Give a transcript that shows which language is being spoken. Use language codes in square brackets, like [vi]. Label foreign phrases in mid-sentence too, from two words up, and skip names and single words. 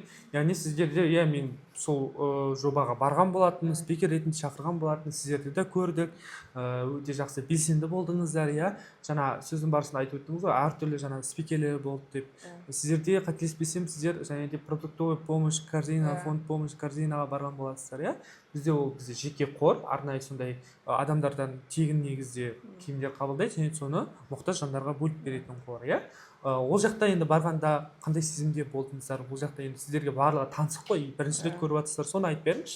[kk] Яғни сіздерде, иә, мен сол жобаға барған болатын, спикер ретінде шақырған болатын, сіздерді де көрдік, өте жақсы белсенді болдыңыздар, иә. Жаңа сөздің барысында айтып өттіңіз ғой, әртүрлі жаңа спикерлер болды деп. Сіздерде, қателеспесем, сіздер және де [ru] продуктовый помощь корзина, фонд помощь корзинаға [kk] барған боласыздар, иә. Бізде ол жеке қор, арнайы сондай адамдардан тегін негізде киімдер қабылдайды, және соны мұқтаж жандарға бөліп беретін қор, иә. Ол жақта енді барғанда қандай сезімде болдыңыздар? Ол жақта енді сіздерге барлығы таңсық қой, бірінші рет көріп жатсыздар, соны айтып беріңізші.